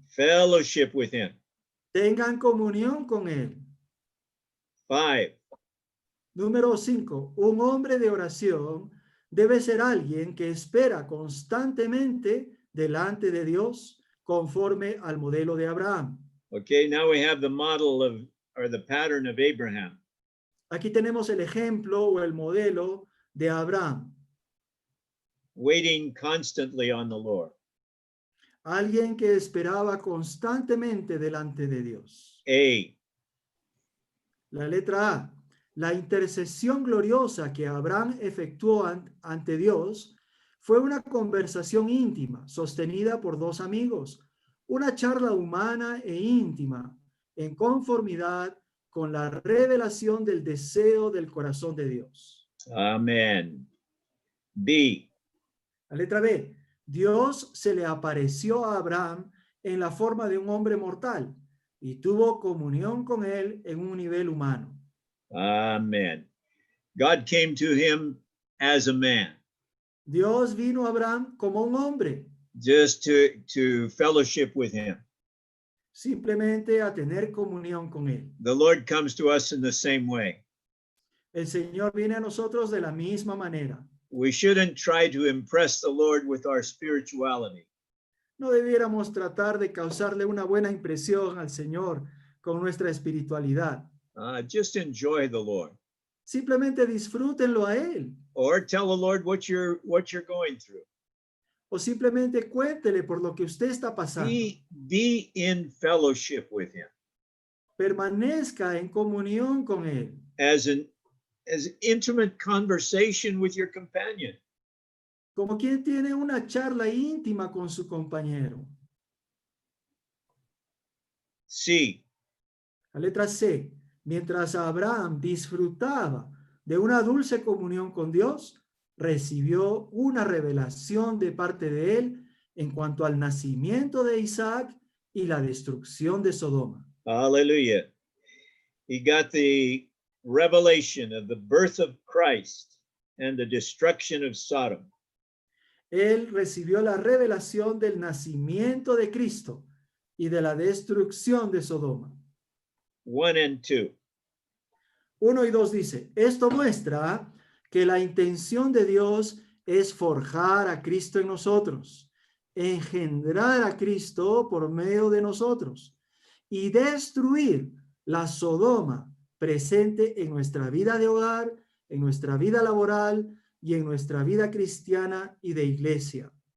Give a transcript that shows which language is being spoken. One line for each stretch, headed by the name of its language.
English: Fellowship with him.
Spanish: tengan comunión con Él.
English: 5.
Spanish: Número 5. Un hombre de oración debe ser alguien que espera constantemente delante de Dios conforme al modelo de Abraham.
English: Okay, now we have the model of, or the pattern of Abraham.
Spanish: Aquí tenemos el ejemplo o el modelo de Abraham,
English: Waiting constantly on the Lord.
Spanish: alguien que esperaba constantemente delante de Dios.
English: A.
Spanish: La letra A, la intercesión gloriosa que Abraham efectuó ante Dios fue una conversación íntima sostenida por dos amigos, una charla humana e íntima en conformidad con la revelación del deseo del corazón de Dios.
English: Amen. B.
Spanish: La letra B, Dios se le apareció a Abraham en la forma de un hombre mortal y tuvo comunión con él en un nivel humano.
English: Amen. God came to him as a man,
Spanish: Dios vino a Abraham como un hombre,
English: just to fellowship with him.
Spanish: simplemente a tener comunión con él.
English: The Lord comes to us in the same way.
Spanish: El Señor viene a nosotros de la misma manera.
English: We shouldn't try to impress the Lord with our spirituality.
Spanish: No debiéramos tratar de causarle una buena impresión al Señor con nuestra espiritualidad.
English: Just enjoy the Lord,
Spanish: Simplemente disfrútenlo a Él.
English: or tell the Lord what you're going through.
Spanish: O simplemente cuéntele por lo que usted está pasando.
English: Be in fellowship with him
Spanish: Permanezca en comunión con Él.
English: as intimate conversation with your companion.
Spanish: Como quien tiene una charla íntima con su compañero.
English: C.
Spanish: La letra C. Mientras Abraham disfrutaba de una dulce comunión con Dios, recibió una revelación de parte de él en cuanto al nacimiento de Isaac y la destrucción de Sodoma.
English: Hallelujah. He got the revelation of the birth of Christ and the destruction of Sodom.
Spanish: Él recibió la revelación del nacimiento de Cristo y de la destrucción de Sodoma.
English: 1 and 2.
Spanish: 1 y 2 dice, esto muestra que la intención de Dios es forjar a Cristo en nosotros, engendrar a Cristo por medio de nosotros y destruir la Sodoma presente en nuestra vida de hogar, en nuestra vida laboral y en nuestra vida cristiana y de iglesia.